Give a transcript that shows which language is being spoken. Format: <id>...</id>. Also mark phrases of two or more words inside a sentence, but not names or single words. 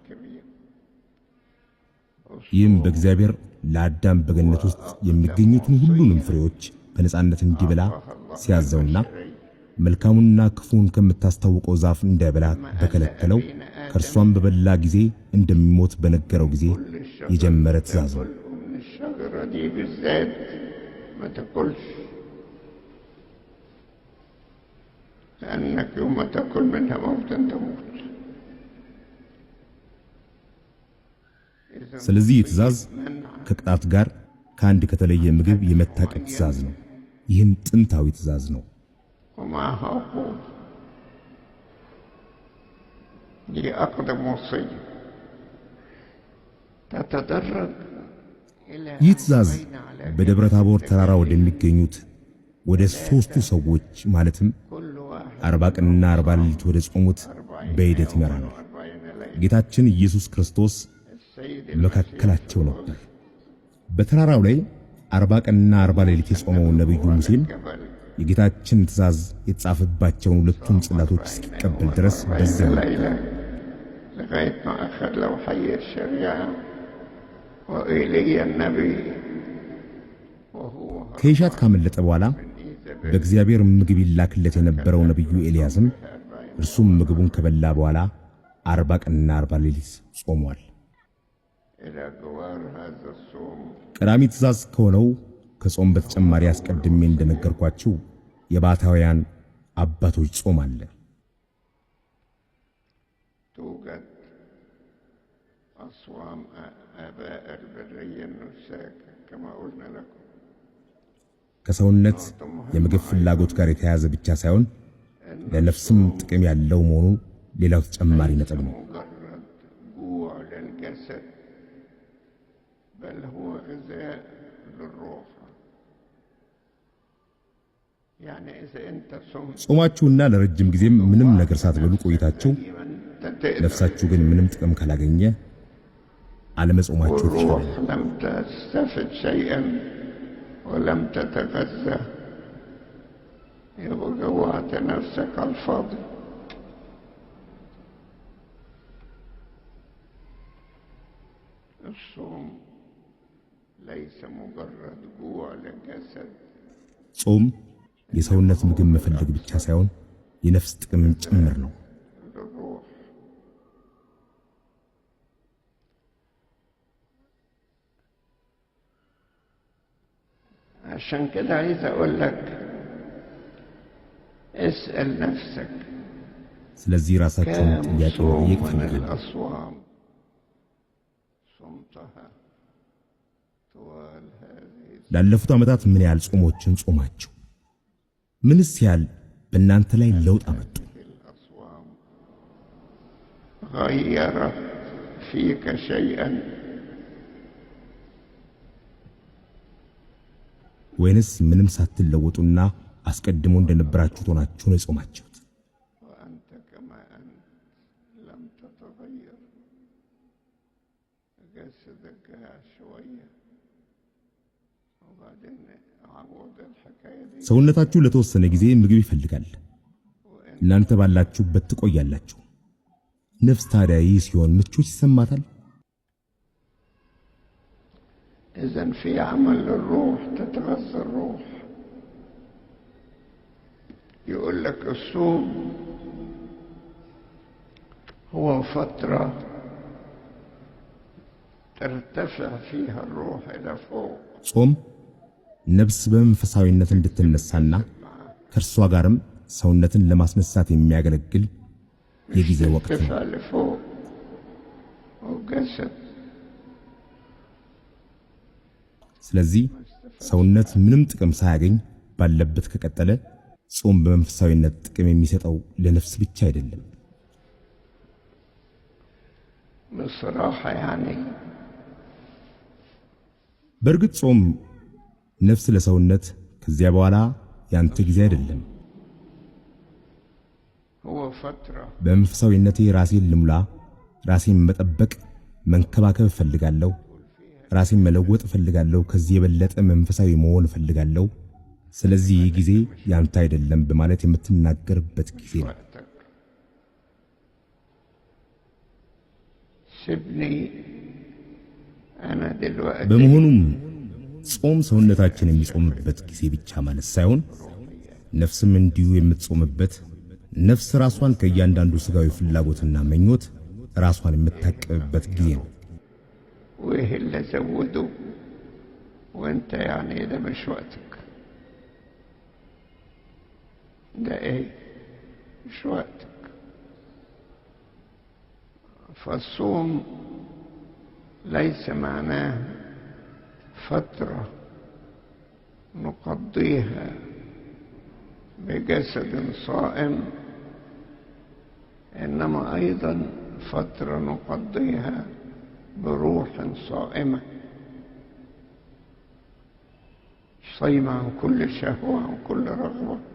<am>ይህም በእግዚአብሔር ለአዳም በገነት ውስጥ የሚገኙትን ሁሉንም ፍሬዎች በነጻነት እንዲበላ ሲያዘውና መልካሙንና ክፉን ከምታስታውቀው ዛፍ እንዳይበላ በከለከለው ከእርሷም በበላ ጊዜ እንደሚሞት በነገረው ጊዜ የጀመረ ትእዛዝ ነው።</am> <ar>لأنك يوم تأكل منها موتا تموت.</ar> <am>ስለዚህ ትእዛዝ ከቅጣት ጋር ከአንድ ከተለየ ምግብ የመታቀብ ትእዛዝ ነው። ይህም ጥንታዊ ትእዛዝ ነው።</am> <ar>ومعها عقوبة لأقدم وصية تتدرج إلى</ar> <am>ይህ ትእዛዝ በደብረ ታቦር ተራራ ወደሚገኙት ወደ ሦስቱ ሰዎች ማለትም 40 ቀንና 40 ሌሊት ወደ ጾሙት በሂደት ይመራናል። ጌታችን ኢየሱስ ክርስቶስ መካከላቸው ነበር። በተራራው ላይ 40 ቀንና 40 ሌሊት የጾመው ነብዩ ሙሴም የጌታችን ትእዛዝ የተጻፈባቸውን ሁለቱን ጽላቶች እስኪቀበል ድረስ በዚያ</am> <ar>لغاية ما أخذ لوحي الشريعة وإيليا النبي</ar> <am>ከይሻት ካመለጠ በኋላ በእግዚአብሔር ምግብ ይላክለት የነበረው ነብዩ ኤልያስም እርሱም ምግቡን ከበላ በኋላ 40 ቀንና 40 ሌሊት ጾሟል። ቀዳሚ ትእዛዝ ከሆነው ከጾም በተጨማሪ አስቀድሜ እንደነገርኳችሁ የባታውያን አባቶች ጾም አለ።</am> <ar>توجد أصوام آباء البرية النساك كما قلنا لكم</ar> <am>ከሰውነት የምግብ ፍላጎት ጋር የተያያዘ ብቻ ሳይሆን ለነፍስም ጥቅም ያለው መሆኑ ሌላው ተጨማሪ ነጥብ ነው።</am> <ar>جوع للجسد بل هو غذاء للروح. يعني إذا أنت صمت</ar> <am>ጾማችሁና ለረጅም ጊዜም ምንም ነገር ሳትበሉ ቆይታችሁ ነፍሳችሁ ግን ምንም ጥቅም ካላገኘ አለመጾማችሁ</am> <ar>والروح لم تستفد شيئا ولم تتغذى يبقى جوعت نفسك على الفاضي. الصوم ليس مجرد جوع للجسد</ar> <am>ጾም የሰውነት ምግብ መፈለግ ብቻ ሳይሆን የነፍስ ጥቅም ጭምር ነው።</am> <ar>للروح. عشان كده عايز اقول لك اسأل نفسك</ar> <am>ስለዚህ ራሳችሁን</am> <ar>كم</ar> <am>ጥያቄ</am> <ar>صوم</ar> <am>መጠየቅ</am> <ar>من</ar> <am>ፈልጋለሁ።</am> <ar>الأصوام صمتها طوال هذه</ar> <am>ላለፉት ዓመታት ምን ያህል ጾሞችን ጾማችሁ? ምንስ ያህል በእናንተ ላይ ለውጥ አመጡ?</am> <ar>الأصوام غيرت فيك شيئا</ar> <am>ወይንስ ምንም ሳትለወጡና አስቀድሞ እንደነበራችሁ ሆናችሁ ነው የጾማችሁት?</am> <ar>وأنت كما أنت لم تتغير. جسدك شوية وبعدين عود الحكاية دي</ar> <am>ሰውነታችሁ ለተወሰነ ጊዜ ምግብ ይፈልጋል፣ እናንተ ባላችሁበት ትቆያላችሁ። ነፍስ ታዲያ ይህ ሲሆን ምቾት ይሰማታል?</am> <ar>إذن في عمل للروح تتغذى الروح. يقول لك الصوم هو فترة ترتفع فيها الروح إلى فوق.</ar> <am>ጾም ነፍስ በመንፈሳዊነት እንድትነሳና ከእርሷ ጋርም ሰውነትን ለማስነሳት የሚያገለግል የጊዜ ወቅት ነው።</am> <ar>ترتفع لفوق والجسد</ar> <am>ስለዚህ ሰውነት ምንም ጥቅም ሳያገኝ ባለበት ከቀጠለ ጾም በመንፈሳዊነት ጥቅም የሚሰጠው ለነፍስ ብቻ አይደለም።</am> <ar>بصراحة يعني</ar> <am>በእርግጥ ጾም ነፍስ ለሰውነት ከዚያ በኋላ ያንተ ጊዜ አይደለም።</am> <ar>هو فترة</ar> <am>በመንፈሳዊነቴ ራሴን ልሙላ፣ ራሴን መጠበቅ መንከባከብ እፈልጋለሁ፣ ራሴን መለወጥ እፈልጋለሁ፣ ከዚህ የበለጠ መንፈሳዊ መሆን እፈልጋለሁ፣ ስለዚህ ይህ ጊዜ ያንተ አይደለም በማለት የምትናገርበት ጊዜ ነው።</am> <ar>وقتك. سيبني أنا دلوقتي</ar> <am>በመሆኑም ጾም ሰውነታችን የሚጾምበት ጊዜ ብቻ ማለት ሳይሆን ነፍስም እንዲሁ የምትጾምበት፣ ነፍስ ራሷን ከእያንዳንዱ ስጋዊ ፍላጎትና መኞት ራሷን የምታቀብበት ጊዜ ነው።</am> <ar>وإيه اللي زوده وانت يعني ده مش وقتك، ده ايه مش وقتك. فالصوم ليس معناه فترة نقضيها بجسد صائم، إنما أيضا فترة نقضيها بروح صائمة صايمة عن كل شهوة عن كل رغبة.</ar>